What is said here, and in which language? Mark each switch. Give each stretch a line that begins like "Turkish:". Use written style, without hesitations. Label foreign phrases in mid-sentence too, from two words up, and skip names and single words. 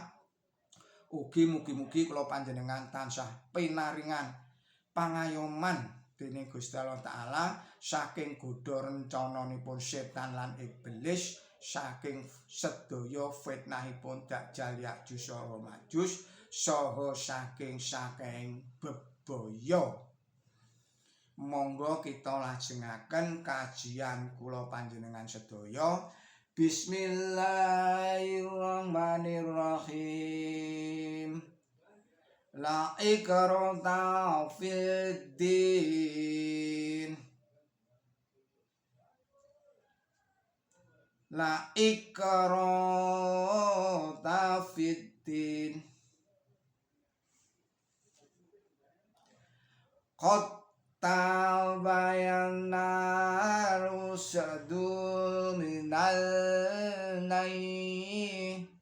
Javanese: Ugi mugi-mugi kula panjenengan tansah pinaringan pangayoman dening Gusti Allah taala saking godha rencananipun setan lan iblis, saking sedaya fitnahipun Dajjal Ya'juj wa Ma'juj, saha saking bebaya. Monggo kita lajengaken kajian kula panjenengan sedaya.
Arabic: بسم الله الرحمن الرحيم. لا إكراه في الدين. لا إكراه في الدين. قد تبين الرشد من الغي,